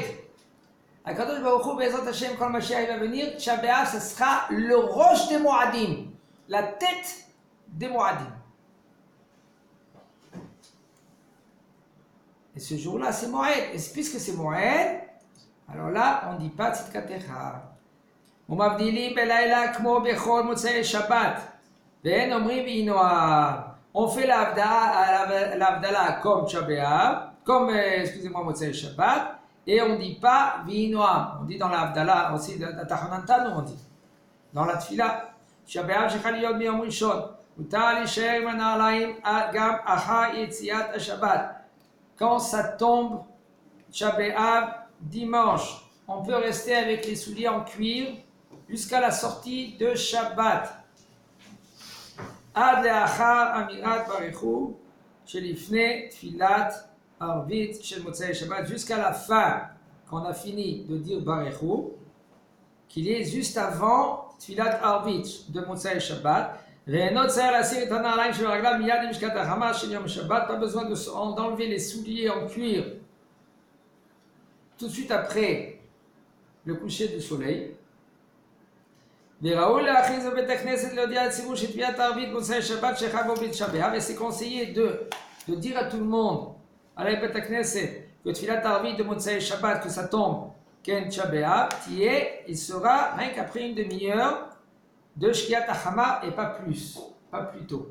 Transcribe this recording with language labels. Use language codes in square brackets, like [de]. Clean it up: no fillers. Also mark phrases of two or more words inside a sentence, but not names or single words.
[he] הקדוש ברוך הוא, בעזרת השם, [fr] quand le Mashiach va venir, Tisha B'Av, ce sera le roche des Moadim, la tête des Moadim. Et ce jour-là, c'est Moed. Et puisque c'est Moed, alors là, on ne dit pas Tzidkatecha. [he] ומבדילים בלילה כמו בכל מוצאי שבת. ואין אומרים ויהי נועם. [fr] On fait l'Avdala comme Tisha B'Av, comme, [he] Motzei Shabbat, [fr] et on ne dit pas V'inoam. On dit dans l'Avdala, aussi dans la Tachanantanu, on dit. Dans la Tfila, [he] תשעה באב שחל להיות ביום ראשון. מותר להישאר במנעלים גם אחר יציאת השבת. [fr] Quand ça tombe, Tisha B'Av, dimanche, on peut rester avec les souliers en cuir jusqu'à la sortie de Shabbat. [he] עד לאחר אמירת ברכו שלפני תפילת ערבית של מוצאי שבת, [fr] jusqu'à la fin, quand on a fini de dire [he] ברכו, [fr] qu'il est juste avant [he] תפילת ערבית de מוצאי שבת, ואינו צריך להסיר את הנעליים של הרגליו מיד עם שקיעת החמה של יום שבת, [fr] pas besoin d'enlever les souliers en cuir tout de suite après le coucher du soleil. Et c'est conseillé de dire à tout le monde, à la [he] בית הכנסת, [fr] que [he] תפילת ערבית [fr] de [he] מוצאי שבת, [fr] que ça tombe, Ken Tisha B'Av, il sera rien qu'après une demi-heure de [he] שקיעת החמה [fr] et pas plus tôt.